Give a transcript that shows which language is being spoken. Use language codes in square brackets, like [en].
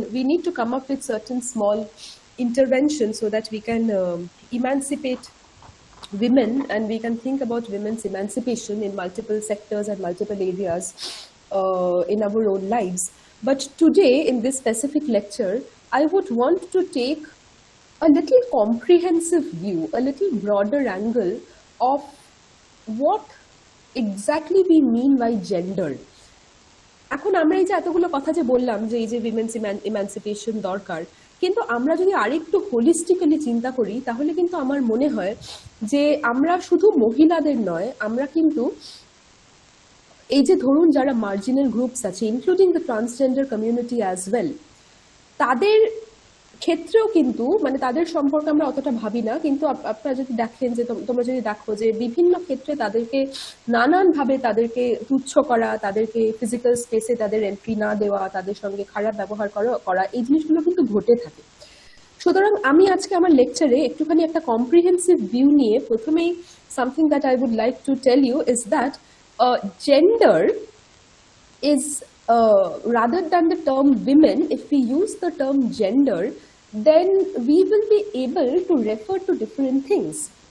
[en] need to come up with certain small interventions so that we can emancipate women, and we can think about women's emancipation in multiple sectors and multiple areas in our own lives. But today, in this specific lecture, I would want to take a little comprehensive view, a little broader angle of what exactly we mean by gender. [bn] এখন আমরা এই যে এতগুলো কথা যে বললাম যে এই যে উইমেন্স ইমানসিপেশন দরকার, কিন্তু আমরা যদি আরেকটু হোলিস্টিক্যালি চিন্তা করি তাহলে কিন্তু আমার মনে হয় যে আমরা শুধু মহিলাদের নয়, আমরা কিন্তু এই যে ধরুন যারা মার্জিনাল গ্রুপস আছে, [en] including the transgender community as well, [bn] তাদের ক্ষেত্রেও কিন্তু মানে তাদের সম্পর্কে আমরা অতটা ভাবি না, কিন্তু আপনারা যদি দেখেন যে তোমরা যদি দেখো যে বিভিন্ন ক্ষেত্রে তাদেরকে নানানভাবে তাদেরকে তুচ্ছ করা, তাদেরকে ফিজিক্যাল স্পেসে তাদের এন্ট্রি না দেওয়া, তাদের সঙ্গে খারাপ ব্যবহার করা এই জিনিসগুলো কিন্তু ঘটে থাকে। সুতরাং আমি আজকে আমার লেকচারে একটুখানি একটা কম্প্রিহেন্সিভ ভিউ নিয়ে প্রথমেই [en] Something that I would like to tell you is that gender is rather than the term women, if we use the term gender, then we will be able to refer to different things.